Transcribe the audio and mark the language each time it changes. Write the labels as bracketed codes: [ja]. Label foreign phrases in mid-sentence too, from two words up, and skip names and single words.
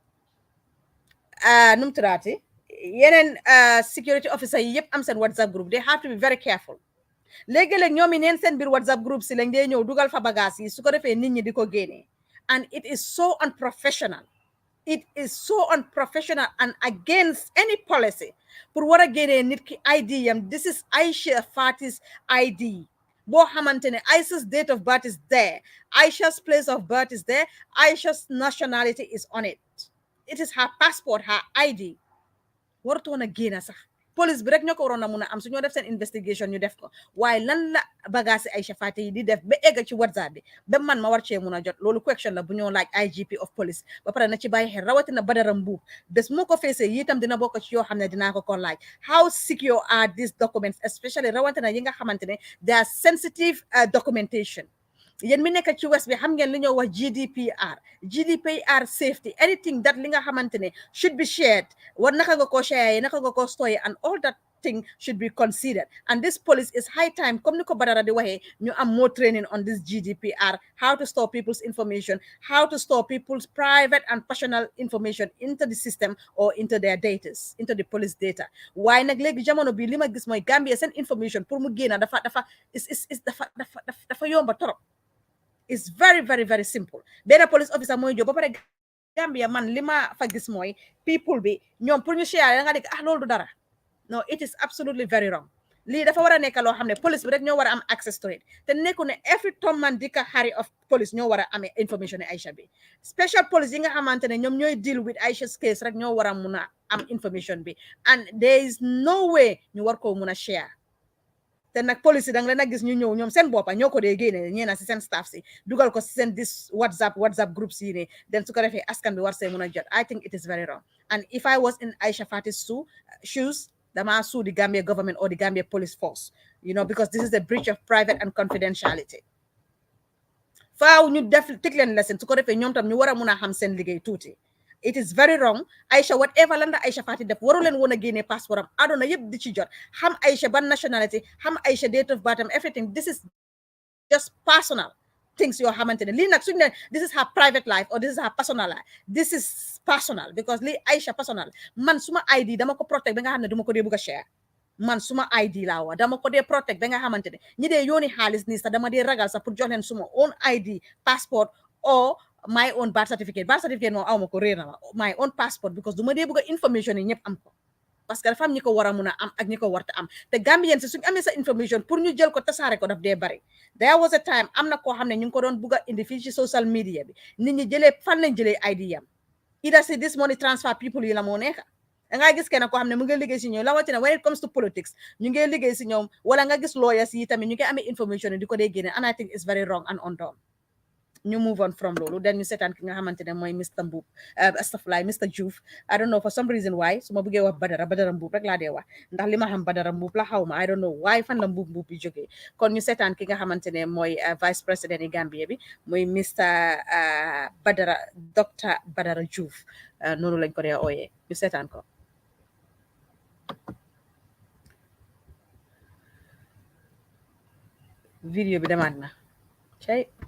[wo] num turaati yeneen [en] security officer [wo] yi yëpp am seen [en] WhatsApp group they have to be very careful [wo] léegi-léeg ñoom i neen seen biir [en] WhatsApp group [wo] si lañ dee ñëw dugal fa bagage yi su ko defee nit ñi di ko génnee [en] and it is so unprofessional and against any policy [wo] pour war a génnee nit ki ID yam [en] this is Aisha Faty's ID [wo] boo xamante ne Aisha's [en] date of birth is there Aisha's place of birth is there Aisha's nationality is on it it is her passport her ID [wo] warutoon a génn sax police bi rek ñoo ko waroon a mun a am su ñoo def seen investigation ñu def ko waaye lan la bagage Aisha Faty yi di def ba egg ci WhatsApp bi ba man ma war cee mun a jot loolu question la bu ñoo laaj [en] IGP of police [wo] ba pare na ci bàyyi xel rawatina Badara Mbuub bés moo ko feesee yi itam dina bokk ci yoo xam ne dinaa ko laaj [en] how secure are these documents especially [wo] rawatina yi nga xamante ne [en] they are sensitive documentation [wo] yéen mi nekk ci west bi xam ngeen li ñoo wax [en] GDPR safety anything that [wo] li nga xamante ne [en] should be shared [wo] war naka nga ko share naka nga ko store [en] and all that thing should be considered and this police is high time [wo] comme ni ko Badara di waxee ñu am [en] more training on this GDPR how to store people's information how to store people's private and personal information into the system or into their data into the police data [wo] waaye nag léegi jamono bi li ma gis mooy Gambia seen information pour mu génn dafa yomba torop [en] it's very very very simple [wo] benn police officer mooy jóg ba pare Gambia man li ma fa gis mooy people bi ñoom pour ñu share da nga dégg loolu du dara [en] no it is absolutely very wrong [wo] lii dafa war a nekk loo xam ne police bi rek ñoo war a am [en] access to it [wo] te nekku ne every Tom man dika Harry of police ñoo war a amee information ne Aisha bi special police yi nga xamante ne ñoom ñooy [en] deal with Aisha's case [wo] rek ñoo war a mun a am information bi [en] and there is no way [wo] ñu war koo mun a share te nag police yi da nga leen a gis ñu ñëw ñoom seen boppa ñoo ko dee génne ñeena si seen staff si dugal ko si seen [en] this WhatsApp groups [wo] yi ne den su ko defee askan bi war see mun a jot [en] I think it is very wrong and if I was in Aisha Faty's shoes [wo] dama [en] sue the Gambia government or the Gambia police force you know because this is a breach of private and confidentiality [wo] faaw ñu def teg leen lesson su ko defee ñoom tam ñu war a mun a xam seen liggéey tuuti [en] it is very wrong [wo] Aisha whatever lan la Aisha Faty def waru leen woon a génne passeport am aduna yëpp di ci jot xam Aisha ban nationality xam Aisha [en] date of birth [wo] am [en] everything this is just personal [wo] things yoo xamante ne lii nag suñu ne [en] this is her private life or this is her personal life, this is personal because [wo] lii Aisha personal man suma ID dama ko protect ba nga xam ne duma ko dee bugg a share man suma ID laa wax dama ko dee protect ba nga xamante ne ñi dee yóoni xaalis nii sax dama dee ragal sax pour jox leen suma [en] own ID passport or my own birth certificate [wo] moom aw ma ko réer na ma [en] my own passport because [wo] duma dee bugg a information yi ñëpp am ko parce que dafa am ñi ko war a mun a am ak ñi ko warta am te Gambien si suñu amee sa information pour ñu jël ko tasaare ko daf dee bari [en] there was a time [wo] am na koo xam ne ñu ngi ko doon bugg a indi fii ci [en] social media [wo] bi nit ñi jëlee fan lañ jëlee ID yam ida si [en] this money transfer people [wo] yi la moo nekk da ngaa gis kenn koo xam ne mu ngi liggéey si ñoom rawatina [en] when it comes to politics [wo] ñu ngi liggéey si ñoom wala nga gis lawyers yi tamit ñu ngi amee information di ko dee génne [en] and I think it's very wrong and undone [wo] ñu [en] move on [wo] from loolu then ñu seetaan ki nga xamante ne mooy Mr. Mbuub astafurlaay Mr. Joof [en] I don't know for some reason why [wo] su ma bëggee wax Badara Mbuub rek laa dee wax ndax li ma xam Badara Mbuub la xaw ma [en] I don't know why [wo] fan la Mbuub bi jógee kon ñu seetaan ki nga xamante ne mooy [fr] vice président [wo] yi Gambie bi muy Mr. Badara Dr. Badara Joof noonu lañ ko dee ooyee ñu seetaan ko vidéo bi demaat na cey